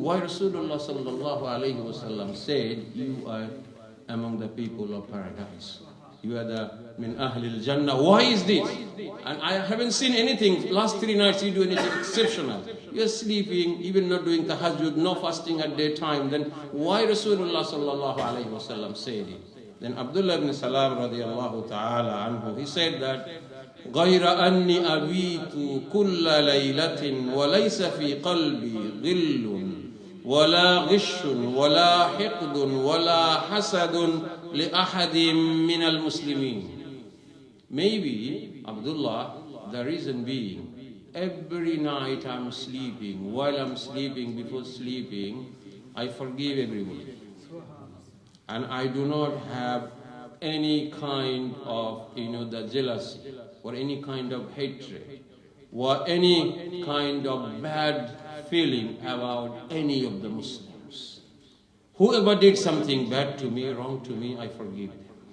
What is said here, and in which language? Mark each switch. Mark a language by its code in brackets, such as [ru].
[en] Why Rasulullah sallallahu alayhi wa sallam said you are among the people of paradise? You are the min ahlil jannah. Why is this? And I haven't seen anything. Last 3 nights you do anything exceptional. You are sleeping, even not doing tahajjud, no fasting at daytime. Then why Rasulullah sallallahu alayhi wa sallam said it? Then Abdullah ibn Salam radiallahu ta'ala anhu, he said that [ar] غير أني أبيت كل ليلة وليس في قلبي غل ولا غش ولا حقد ولا حسد لأحد من المسلمين. [en] Maybe, Abdullah, the reason being, every night I'm sleeping, while I'm sleeping, before sleeping, I forgive everyone. And I do not have any kind of, the jealousy, or any kind of hatred, or any kind of bad feeling about any of the Muslims. Whoever did something bad to me, wrong to me, I forgive them.